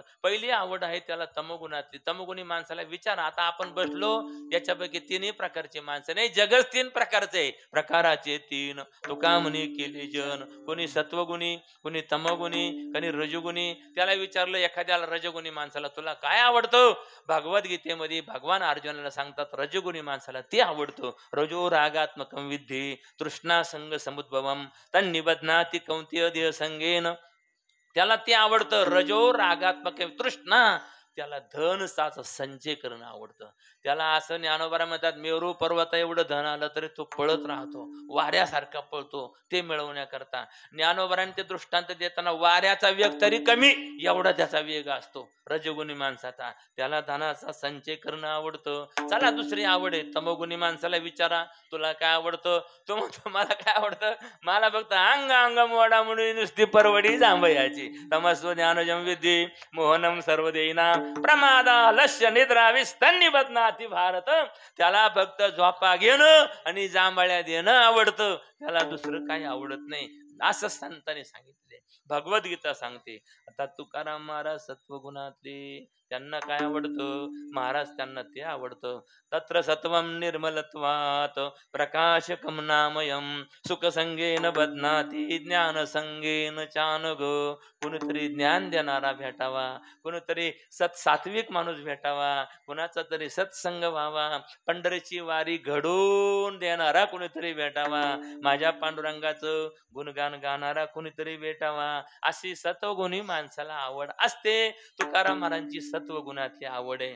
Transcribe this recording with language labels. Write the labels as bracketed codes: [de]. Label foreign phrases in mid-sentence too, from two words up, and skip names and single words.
[mr] पहिली आवड आहे त्याला तमगुणातली. तमगुणी माणसाला विचार, आता आपण बसलो याच्यापैकी तीनही प्रकारचे माणसं नाही, जगच तीन प्रकारचे, प्रकाराचे तीन. तुका म्हणे केले जन, कोणी सत्वगुणी, कोणी तमगुणी, कोणी रजगुणी. त्याला विचारलं एखाद्याला रजगुणी माणसाला, तुला काय आवडतं? भगवद्गीतेमध्ये भगवान अर्जुनाला सांगतात, रजगुणी माणसाला ते आवडतं. [sa] रजो रागात्मकं विद्धि तृष्णा संग समुद्भवम तन्निबध्नाति कौंतेय देह संगेन. [mr] त्याला ते आवडतं. रजो रागात्मक तृष्णा, त्याला धन साचा संचय करणं आवडतं. त्याला असं ज्ञानोबा म्हणतात, मेरू पर्वत एवढं धन आलं तरी तो पळत राहतो, वाऱ्यासारखा पळतो ते मिळवण्याकरता. ज्ञानोबारांनी ते दृष्टांत देताना वाऱ्याचा वेग तरी कमी एवढा त्याचा वेग असतो रजगुणी माणसाचा. त्याला धनाचा संचय करणं आवडतं. चला दुसरी आवड आहे तमोगुणी माणसाला विचारा, तुला काय आवडतं? तो म्हणतो, मला काय आवडतं? मला फक्त अंग अंग मोडा म्हणून नुसती परवडी जांभयाची. [sa] तमस्व ज्ञानजम विद्धी मोहनम सर्व देईना प्रमादा लक्ष्य निद्रा विस्तन्नी बदनाती भारत. [mr] त्याला फक्त झोपा घेणं आणि जांभळ्या देणं आवडतं, त्याला दुसरं काही आवडत नाही, असं संतांनी सांगितले. भगवद्गीता सांगते. आता तुकाराम महाराज सत्वगुणातले, त्यांना काय आवडतं? महाराज त्यांना ते आवडतं. [sa] तत्र सत्वम निर्मलत्वात प्रकाशकम नामयम सुखसंगेन बध्नाती ज्ञान संगेन चानग. [mr] कोणीतरी ज्ञान देणारा भेटावा, कोणीतरी सात्विक माणूस भेटावा, कोणाचा तरी सत्संग व्हावा, पंढरीची वारी घडवून देणारा कोणीतरी भेटावा, माझ्या पांडुरंगाचं गुणगान गाणारा कोणीतरी भेटावा. अशी सत्वगुणी माणसाला आवड असते. तुकाराम महाराजांची सत्वगुणातली आवड आहे.